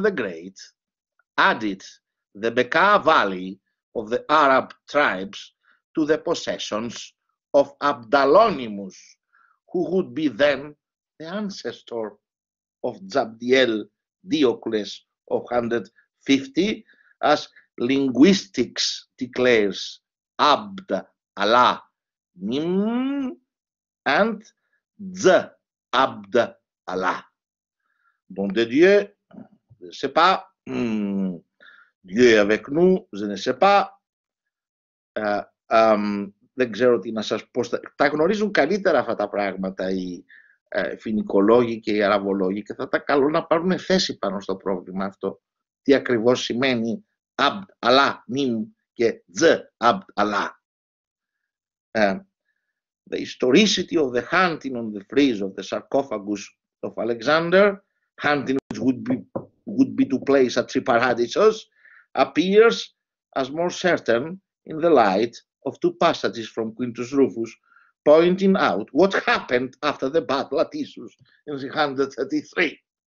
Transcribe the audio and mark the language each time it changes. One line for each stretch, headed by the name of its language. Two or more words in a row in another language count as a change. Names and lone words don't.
English: the Great added the Bekaa Valley of the Arab tribes to the possessions of Abdalonimus, who would be then the ancestor of Zabdiel Diocles of 150, as linguistics declares Abd Allah Nim and Z Abd Allah.
French: Nom de Dieu, je ne sais pas. Dieu est avec nous, je ne sais pas.
Greek: Δεν ξέρω τι να σας πω. Τα γνωρίζουν καλύτερα αυτά τα πράγματα οι φοινικολόγοι και οι αραβολόγοι και θα τα καλούν να πάρουν θέση πάνω στο πρόβλημα αυτό. Τι ακριβώς σημαίνει Abd Allah Nim και Z Abd Allah.
English: The historicity of the hunting on the frieze of the sarcophagus of Alexander, hunting which would be to place at Triparadeisos, appears as more certain in the light of two passages from Quintus Rufus, pointing out what happened after the battle at Issus in 333.